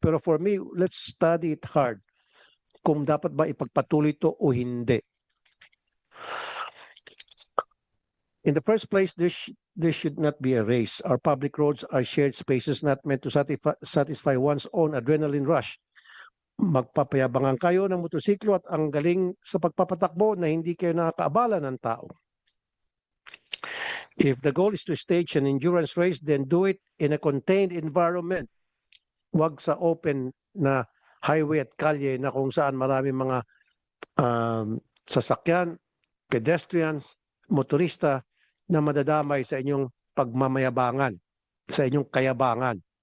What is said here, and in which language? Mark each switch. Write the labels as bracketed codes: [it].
[tl] Pero [en] for me, let's study it hard. [tl] Kung dapat ba ipagpatuloy to o hindi. [en] In the first place, there should not be a race. Our public roads are shared spaces not meant to satisfy one's own adrenaline rush. [tl] Magpapayabangan kayo ng motosiklo at ang galing sa pagpapatakbo na hindi kayo nakakaabala ng tao. [en] If the goal is to stage an endurance race, then do it in a contained environment. [tl] Huwag sa open na highway at kalye na kung saan maraming mga sasakyan, pedestrians, motorista na madadamay sa inyong pagmamayabangan, sa inyong kayabangan.